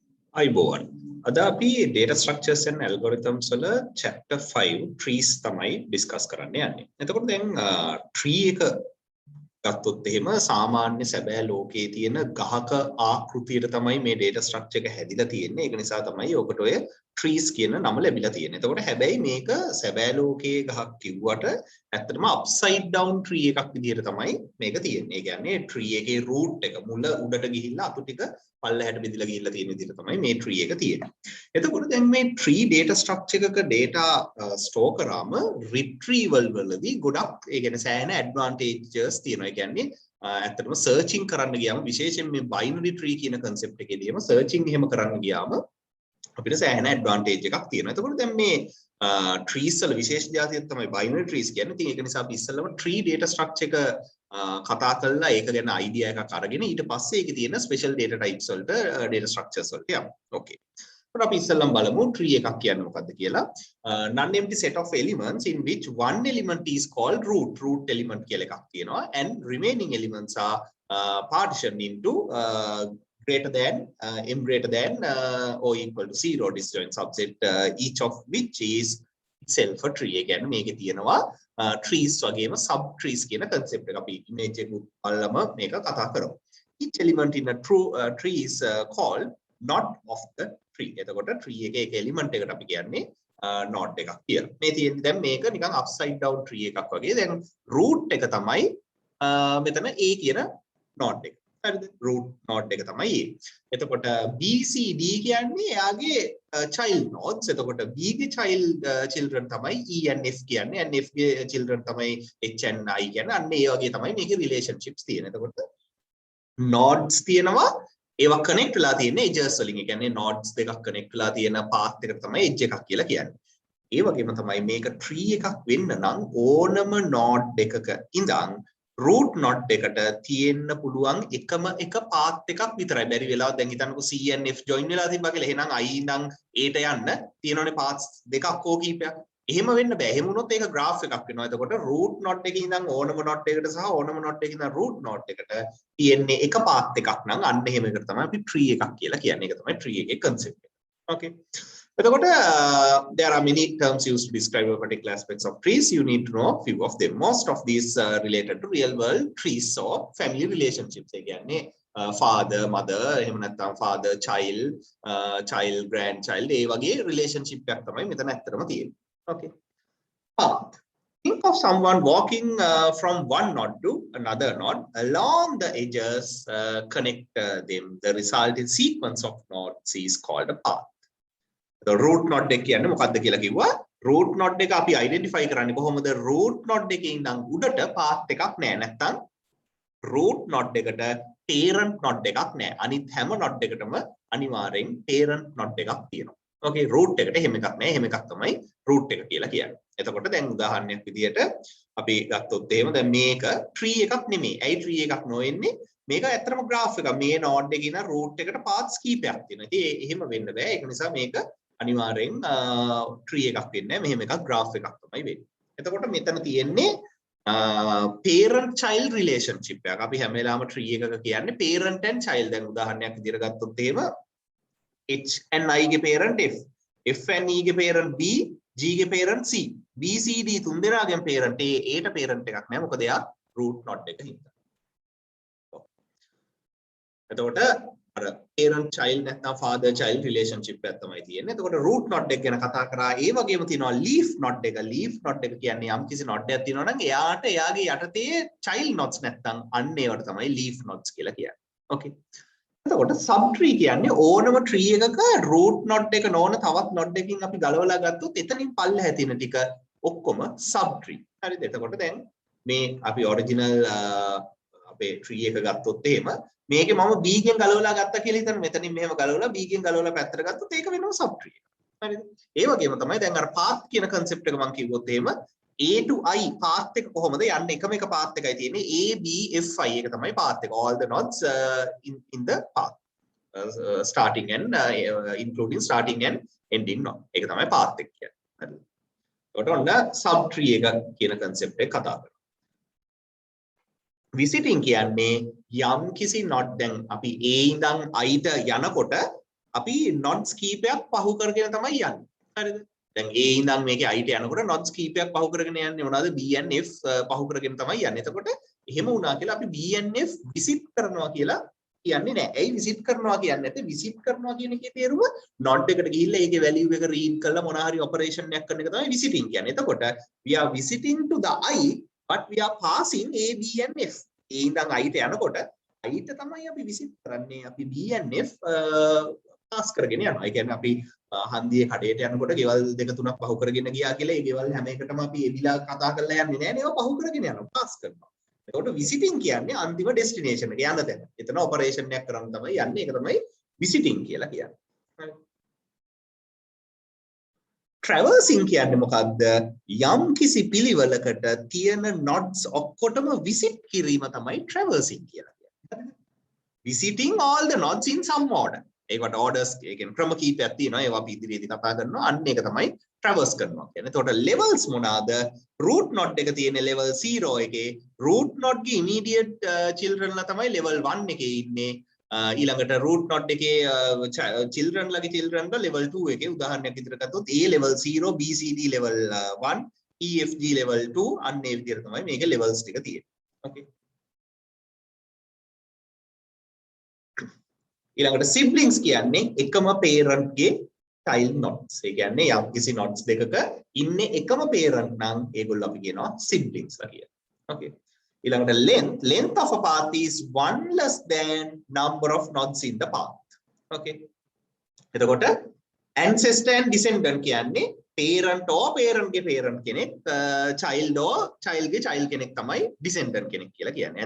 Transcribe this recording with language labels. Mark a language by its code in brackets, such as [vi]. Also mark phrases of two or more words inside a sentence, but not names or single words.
[si] අයිබෝවන් අද අපි [en] data structures and algorithms [si] වල [en] chapter 5 trees [si] තමයි discuss කරන්න යන්නේ. එතකොට දැන් tree එක ගත්තොත් එහෙම සාමාන්‍ය සැබෑ ලෝකයේ තියෙන ගහක ආකෘතියට තමයි මේ [en] data structure [si] එක හැදිලා තියෙන්නේ. ඒක නිසා තමයි ඔකට ඔය trees කියන නම ලැබිලා තියෙන්නේ. එතකොට හැබැයි මේක සැබෑ ලෝකයේ ගහක් කිව්වට ඇත්තටම [en] upside down tree [si] එකක් විදිහට තමයි මේක තියෙන්නේ. ඒ කියන්නේ tree එකේ root එක මුල උඩට ගිහිල්ලා අතු ටික පල්ලෙහාට බෙදලා ගිහිල්ලා තියෙන විදිහට තමයි මේ tree එක තියෙන්නේ. එතකොට දැන් මේ [en] tree data structure [si] එකක [en] data store [si] කරාම retrieval වලදී ගොඩක් ඒ කියන්නේ සෑහෙන advantages තියෙනවා. ඒ කියන්නේ ඇත්තටම searching කරන්න ගියාම විශේෂයෙන් මේ [en] binary tree [si] කියන concept එකේදීම searching එහෙම කරන්න ගියාම අපිට සෑහෙන advantage එකක් තියෙනවා. එතකොට දැන් මේ trees වල විශේෂ જાතියක් තමයි [en] binary trees [si] කියන්නේ. ඉතින් ඒක නිසා අපි ඉස්සෙල්ලම [en] tree data structure [si] එක කතා කරලා ඒක ගැන idea එකක් අරගෙන ඊට පස්සේ ඒකේ තියෙන [en] special data types [si] වලට [en] data structures [si] වලට යමු. Okay. So අපි ඉස්සෙල්ලම බලමු tree එකක් කියන්නේ මොකක්ද කියලා. [en] Non-empty set of elements in which one element is called root. Root element [si] කියලා එකක් තියෙනවා [en] and remaining elements are partitioned into greater than m greater than or equal to 0 disjoint subset each of which is itself a tree. [si] again මේකේ තියෙනවා trees වගේම [en] sub trees [si] කියන concept එක අපි image එක බලලම මේක කතා කරමු. [en] each element in a tree is called node of the tree. [si] එතකොට tree එකේ එක element එකට අපි කියන්නේ node එකක් කියලා. මේ තියෙන්නේ දැන් මේක නිකන් [en] upside down tree [si] එකක් වගේ. දැන් root එක තමයි මෙතන a කියන node එක. හරිද? [en] root node [si] එක තමයි a. එතකොට BCD කියන්නේ එයාගේ [en] child nodes. [si] එතකොට B ගේ children තමයි E and F කියන්නේ. and F ගේ children තමයි H and I කියන්නේ. අන්න ඒ වගේ තමයි මේකේ relationships තියෙන්නේ. එතකොට nodes තියෙනවා ඒවා connect වෙලා තියෙන්නේ edges වලින්. ඒ කියන්නේ nodes දෙකක් connect වෙලා තියෙන path එකට තමයි edge එකක් කියලා කියන්නේ. ඒ වගේම තමයි මේක tree එකක් වෙන්න නම් ඕනම node එකක ඉඳන් [en] root node [si] එකට තියෙන්න පුළුවන් එකම එක path එකක් විතරයි. බැරි වෙලාව දැන් හිතන්නකෝ C and F join වෙලා තිබ්බා කියලා. එහෙනම් I ඉඳන් A ට යන්න තියෙනවනේ paths දෙකක් හෝ කීපයක්. එහෙම වෙන්න බෑ. එහෙම වුණොත් ඒක graph එකක් වෙනවා. එතකොට [en] root node [si] එකේ ඉඳන් ඕනම node එකකට සහ ඕනම node එකේ ඉඳන් [en] root node [si] එකට තියෙන්නේ එක path එකක් නම් අන්න එහෙම එකට තමයි අපි tree එකක් කියලා කියන්නේ. ඒක තමයි tree එකේ concept එක. Okay. [en] There are many terms used to describe particular aspects of trees. You need to know a few of them. Most of these related to real world trees or family relationships. Again, father, mother, father, child, child, grandchild. [si] ඒ වගේ relationship එකක් තමයි මෙතන ඇත්තටම තියෙන්නේ. Okay. [en] Path. Think of someone walking from one node to another node. Along the edges, connect them. The resulting sequence of nodes is called a path. The root node [si] එක කියන්නේ මොකක්ද කියලා කිව්වා. [en] root node [si] එක අපි identify කරන්නේ කොහොමද? [en] root node [si] එකේ ඉඳන් උඩට path එකක් නැහැ. නැත්තම් [en] root node [si] එකට [en] parent node [si] එකක් නැහැ. අනිත් හැම node එකටම අනිවාර්යෙන් [en] parent node [si] එකක් තියෙනවා. Okay, root එකට එහෙම එකක් නැහැ. එහෙම එකක් තමයි root එක කියලා කියන්නේ. එතකොට දැන් උදාහරණයක් විදියට අපි ගත්තොත් එහෙම දැන් මේක tree එකක් නෙමෙයි. ඇයි tree එකක් නොවෙන්නේ? මේක ඇත්තටම graph එකක්. මේ node එකේ ඉඳන් root එකට paths කීපයක් තියෙනවා. ඉතින් එහෙම වෙන්න බෑ. ඒක නිසා මේක අනිවාර්යෙන් tree එකක් වෙන්නේ නැහැ. මෙහෙම එකක් graph එකක් තමයි වෙන්නේ. එතකොට මෙතන තියෙන්නේ [en] parent child relationship [si] එකක්. අපි හැම වෙලාවම tree එකක කියන්නේ [en] parent and child. [si] දැන් උදාහරණයක් විදියට ගත්තොත් එහෙම H and I ගේ parent F, F and E ගේ parent B, G ගේ parent C, B C D තුන් දෙනාගෙන් parent A, A ට parent එකක් නැහැ. මොකද එයා [en] root node [si] එක හින්දා. එතකොට අර [en] parent child [si] නැත්නම් [en] father child relationship [si] එකක් තමයි තියෙන්නේ. එතකොට [en] root node [si] එක ගැන කතා කරා. ඒ වගේම තියෙනවා [en] leaf node [si] එක. [en] leaf node [si] එක කියන්නේ යම් කිසි node එකක් තියෙනවා නම් එයාට එයාගේ යටතේ [en] child nodes [si] නැත්නම් අන්න ඒවට තමයි [en] leaf nodes [si] කියලා කියන්නේ. Okay. එතකොට [en] sub tree [si] කියන්නේ ඕනම tree එකක [en] root node [si] එක නොවන තවත් node එකකින් අපි ගලවලා ගත්තොත් එතනින් පල්ලෙහා තියෙන ටික ඔක්කොම [en] sub tree. [si] හරිද? එතකොට දැන් මේ අපි original අපේ tree එක ගත්තොත් එහෙම මේකේ මම B ගෙන් ගලවලා ගත්තා කියලා හිතන්න. මෙතනින් මෙහෙම ගලවලා B ගෙන් ගලවලා පැත්තට ගත්තොත් ඒක වෙනවා [en] sub tree. [si] හරිද? ඒ වගේම තමයි දැන් අර path කියන concept එක මම කිව්වොත් එහෙම [en] A to I path [si] එක කොහොමද යන්නේ? එකම එක path එකයි තියෙන්නේ. A B F I එක තමයි path එක. [en] All the nodes in the path. Starting and including starting and ending node. [si] ඒක තමයි path එක කියන්නේ. හරිද? ඒකට ඔන්න [en] sub tree [si] එක කියන concept එක කතා කරනවා. Visiting කියන්නේ යම් කිසි node දැන් අපි A ඉඳන් I ට යනකොට අපි nodes කීපයක් පහු කරගෙන තමයි යන්නේ. හරිද? දැන් A ඉඳන් මේකේ I ට යනකොට nodes කීපයක් පහු කරගෙන යන්නේ මොනවාද? B and F පහු කරගෙන තමයි යන්නේ. එතකොට එහෙම වුණා කියලා අපි B and F visit කරනවා කියලා කියන්නේ නැහැ. ඇයි visit කරනවා කියන්නේ නැත්තේ? visit කරනවා කියන එකේ තේරුම node එකට ගිහිල්ලා ඒකේ value එක read කරලා මොනවා හරි operation එකක් කරන එක තමයි visiting කියන්නේ. [en] එතකොට we are visiting to the I but we are passing A, B and F. [si] A ඉඳන් I ට යනකොට I ට තමයි අපි visit කරන්නේ. අපි B and F pass කරගෙන යනවා. ඒ කියන්නේ අපි හන්දියේ කඩේට යනකොට ගෙවල් දෙක තුනක් පහු කරගෙන ගියා කියලා ඒ ගෙවල් හැම එකටම අපි එදිලා කතා කරලා යන්නේ නැහැ නේ. ඒවා පහු කරගෙන යනවා. pass කරනවා. එතකොට visiting කියන්නේ අන්තිම destination එක යන තැන. එතන operation එකක් කරන් තමයි යන්නේ. ඒක තමයි visiting කියලා කියන්නේ. හරි. traversing කියන්නේ මොකද්ද? යම් කිසි පිළිවෙලකට තියෙන nodes ඔක්කොටම visit කිරීම තමයි traversing කියලා කියන්නේ. [en] visiting all the nodes in some order. [si] ඒකට orders ඒ කියන්නේ ක්‍රම කීපයක් තියෙනවා. ඒවා අපි ඉදිරියේදී කතා කරනවා. අන්න ඒක තමයි traverse කරනවා කියන්නේ. එතකොට levels මොනවාද? [en] root node [si] එක තියෙන [en] level 0 [si] එකේ [en] root node [si] ගේ [en] immediate children [si] ලා තමයි [en] level 1 [si] එකේ ඉන්නේ. ඊළඟට [en] root node [si] එකේ children ලගේ children ලා [en] level 2 [si] එකේ. උදාහරණයක් විදිහට ගත්තොත් A [en] level 0, [si] B C D [en] level 1, [si] E F G [en] level 2 [si] අන්න ඒ විදිහට තමයි මේකේ levels ටික තියෙන්නේ. Okay. ඊළඟට siblings කියන්නේ එකම parent ගේ [en] child nodes. [si] ඒ කියන්නේ යම්කිසි nodes දෙකක ඉන්නේ එකම parent නම් ඒගොල්ලෝ අපි කියනවා siblings ලා කියලා. Okay. [en] ඊළඟට length of a path is one less than number of nodes in the path. [si] Okay. එතකොට [en] ancestor and descendant [si] කියන්නේ parent ගේ parent කෙනෙක් child ගේ child කෙනෙක් තමයි descendant කෙනෙක් කියලා කියන්නේ.